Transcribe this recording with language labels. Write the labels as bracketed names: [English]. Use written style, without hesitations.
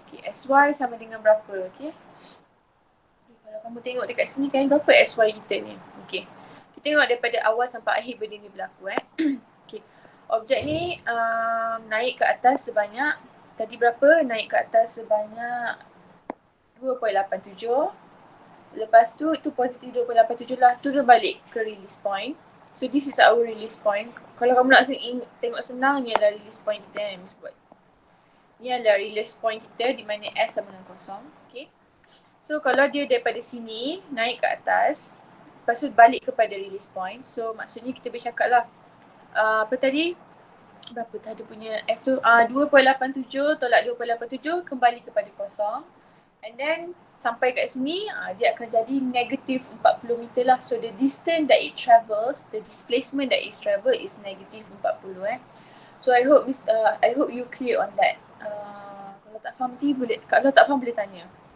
[Malay] Okay, Sy sama dengan berapa? Okay. Kalau kamu tengok dekat sini kan, berapa SY kita ni? Okay. Kita tengok daripada awal sampai akhir benda ni berlaku Okay. Objek ni naik ke atas sebanyak, tadi berapa? Naik ke atas sebanyak 2.87. Lepas tu itu positif 2.87 lah, turun balik ke release point. [English] So this is our release point. [Malay] Kalau kamu nak tengok senang, ni adalah release point kita yang Miss buat. Ni adalah release point kita di mana S sama dengan kosong. Okay. So kalau dia daripada sini naik ke atas, lepas tu balik kepada release point. So maksudnya kita bercakap lah, apa tadi? Berapa tadi punya S tu? 2.87 tolak 2.87 kembali kepada kosong. And then sampai kat sini dia akan jadi negative 40 meter lah. [English] So the distance that it travels, the displacement that it travel is negative 40 So I hope you clear on that. [Malay] Kalau tak faham boleh tanya.